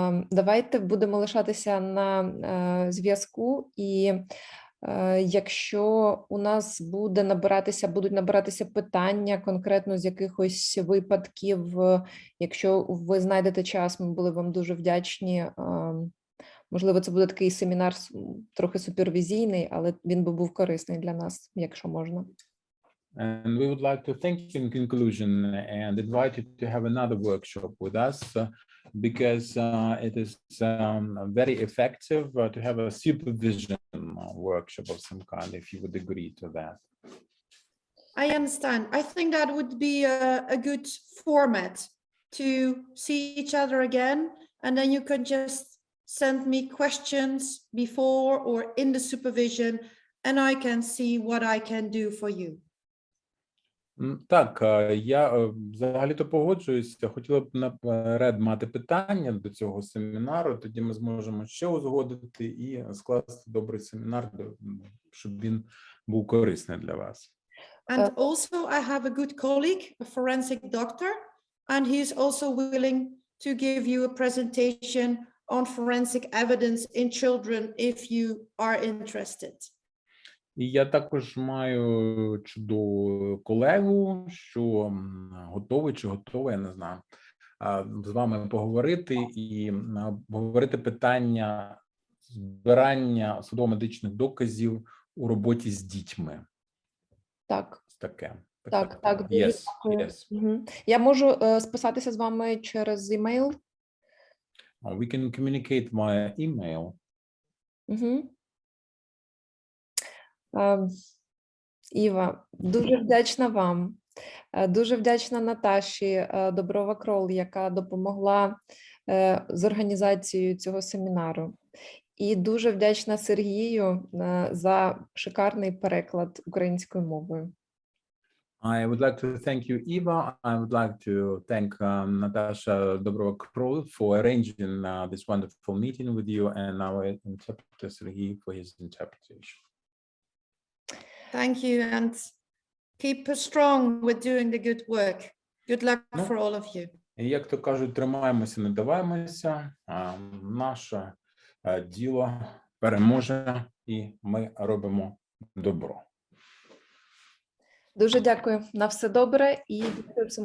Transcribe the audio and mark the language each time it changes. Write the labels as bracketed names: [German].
[Ukrainian] Давайте будемо лишатися на зв'язку, і якщо у нас будуть набиратися питання конкретно з якихось випадків, якщо ви знайдете час, ми були вам дуже вдячні. Можливо, це буде такий семінар трохи супервізійний, але він би був корисний для нас, якщо можна. [English] And we would like to thank you in conclusion and invite you to have another workshop with us because it is very effective to have a supervision workshop of some kind, if you would agree to that. I understand. I think that would be a good format to see each other again, and then you can just send me questions before or in the supervision, and I can see what I can do for you. [Ukrainian] Так, я взагалі-то погоджуюся. Хотіла б наперед мати питання до цього семінару, тоді ми зможемо ще узгодити і скласти добрий семінар, щоб він був корисний для вас. [English] And also I have a good colleague, a forensic doctor, and he's also willing to give you a presentation on forensic evidence in children if you are interested. [Ukrainian] І я також маю чудову колегу, що готовий чи готова, я не знаю, з вами поговорити і обговорити питання збирання судово-медичних доказів у роботі з дітьми. Так. Таке. Так, дуже [English] Yes, [Ukrainian] дякую. [English] yes. Мгм. [Ukrainian] Я можу списатися з вами через email. [English] We can communicate via email. Угу. [Ukrainian] Іва, дуже вдячна вам. Дуже вдячна Наташі Доброва-Крол, яка допомогла з організацією цього семінару. І дуже вдячна Сергію за шикарний переклад українською мовою. [English] I would like to thank you, Iva. I would like to thank Natasha Dobrova-Krol for arranging this wonderful meeting with you, and our interpreter Sergei for his interpretation. Thank you, and keep strong with doing the good work. Good luck for all of you. [Ukrainian] І як то кажуть, тримаємося, не даваємося. Наше діло переможе, і ми робимо добро. Дуже дякую. На все добре і дякую всім